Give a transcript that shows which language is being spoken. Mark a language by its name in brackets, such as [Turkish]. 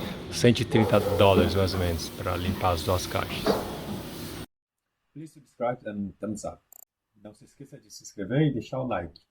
[Portuguese] $130 mais ou menos para limpar as 2 caixas. [English] Please subscribe and thumbs up. [Portuguese] Não se esqueça de se inscrever e deixar o like.